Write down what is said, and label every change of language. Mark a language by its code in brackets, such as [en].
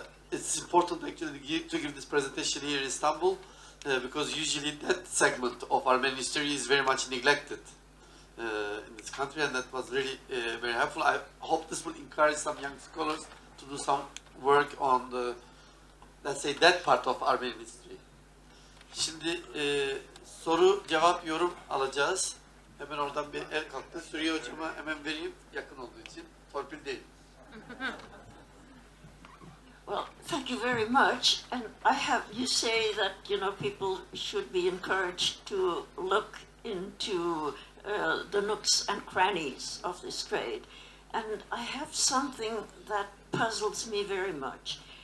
[en] It's important actually to give this presentation here in Istanbul because usually that segment of Armenian history is very much neglected in this country, and that was really very helpful. I hope this will encourage some young scholars to do some work on the, let's say, that part of Armenian history. [tr] Şimdi soru, cevap, yorum alacağız. Hemen oradan bir el kalktı. Suriye hocama hemen vereyim, yakın olduğu için. Torpil değil. [en] Well, thank you very much. And I have, you say that, people should be encouraged to look into the nooks and crannies of this trade. And I have something that puzzles me very much.